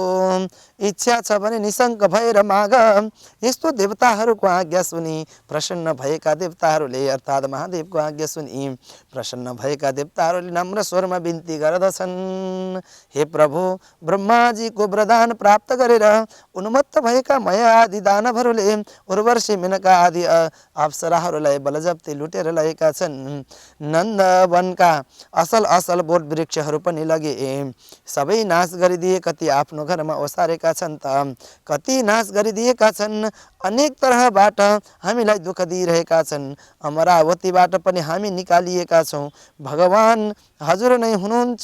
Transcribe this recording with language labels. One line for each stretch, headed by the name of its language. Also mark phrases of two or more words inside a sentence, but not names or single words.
Nepali: इच्छा छ भने निशङ्क भएर माग। यस्तो देवताहरूको आज्ञा सुनि प्रसन्न भएका देवताहरूले अर्थात् महादेवको आज्ञा सुनि प्रसन्न भएका देवताहरूले नम्र स्वरमा बिन्ती गर्दछन्, हे प्रभु, ब्रह्माजीको वरदान प्राप्त गरेर उन्मत्त भएका मया आदि दानवहरूले उर्वशी मेनका आदि अप्सराहरूलाई बलजप्ती लुटेर लगेका छन्। नन्दवनका असल असल बोट वृक्षहरू पनि लगे, सबै नाश गरिदिए। कति आफ्नो घरमा ओसारेका छन् त कति नाश गरिदिएका छन्। अनेक तरहबाट हामीलाई दुःख दिइरहेका छन्। अमरावतीबाट पनि हामी निकालिएका छौँ। भगवान हजुर नै हुनुहुन्छ।